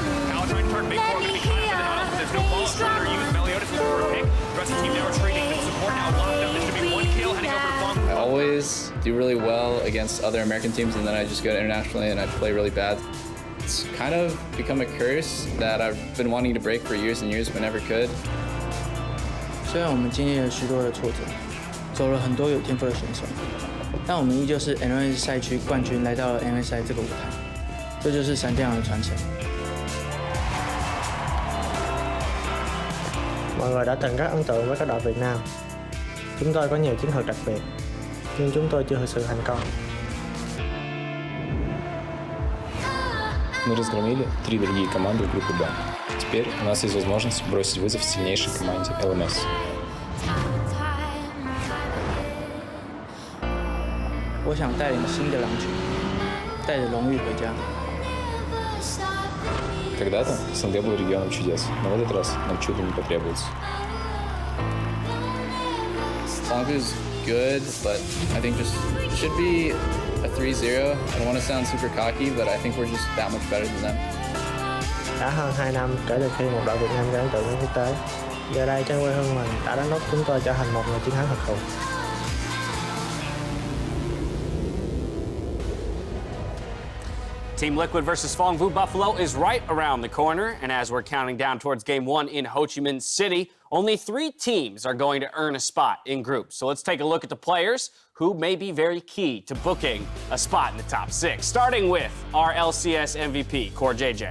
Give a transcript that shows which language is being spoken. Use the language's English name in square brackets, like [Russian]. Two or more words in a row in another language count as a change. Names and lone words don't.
[English] Now trying to turn BigKoro, going to be caught up in the Naul, but there's no follow-up further use. Meliodas looking for a pick. The rest of the team now retreating. Support now locked up. This should be one kill heading over to Phong. I always do really well against other American teams, and then I just go internationally and I play really bad. It's kind of become a curse that I've been wanting to break for years and years but never could. [Chinese] 虽然我们经历了许多的挫折，走了很多有天赋的选手，但我们依旧是 MLS 赛区冠军，来到了 MSI 这个舞台，这就是闪电狼的传承。 [Vietnamese] Mọi người đã từng rất ấn tượng với các đội Việt Nam. Chúng tôi có nhiều chiến thuật đặc biệt, nhưng chúng tôi chưa thực sự thành công. [Russian] Мы разгромили 3 другие команды в группе Б. Теперь у нас есть возможность бросить вызов сильнейшей команде ЛМС. [Chinese] 我想带领新的狼群，带着荣誉回家。 [Russian] Когда-то СНГ был регионом чудес, но в этот раз нам чудо не потребуется. [English] Phong is good, but I think just should be a 3-0. I don't want to sound super cocky, but I think we're just that much better than them. [Vietnamese] Đã hơn 2 năm kể từ khi một đội Việt Nam gây ấn tượng với quốc tế. Giờ đây trên quê hương mình đã đánh đốc chúng tôi trở thành một người chiến thắng thực thụ. [English] Team Liquid versus Phong Vu Buffalo is right around the corner, and as we're counting down towards Game 1 in Ho Chi Minh City, only 3 teams are going to earn a spot in groups. So let's take a look at the players who may be very key to booking a spot in the top 6. Starting with our LCS MVP, CoreJJ.